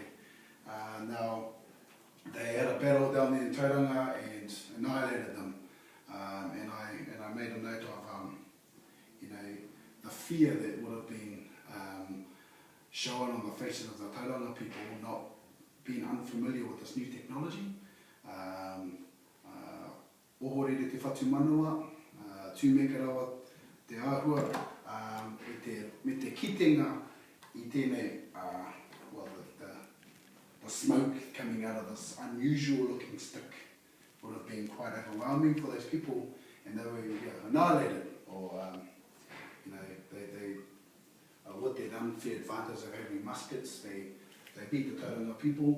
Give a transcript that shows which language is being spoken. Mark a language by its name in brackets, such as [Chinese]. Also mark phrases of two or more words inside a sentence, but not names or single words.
[English] Now, they had a battle down there in Tauranga and annihilated them, and I made a note of the fear that would have been shown on the faces of the Tauranga people, not being unfamiliar with this new technology. [Māori] Ohorere te whatu manua, tūmeka rawa te āhua, me te kitenga I tēnei, [English] the smoke coming out of this unusual looking stick would have been quite overwhelming for those people, and they were annihilated, or with that unfair advantage of having muskets, they beat the Tauranga people.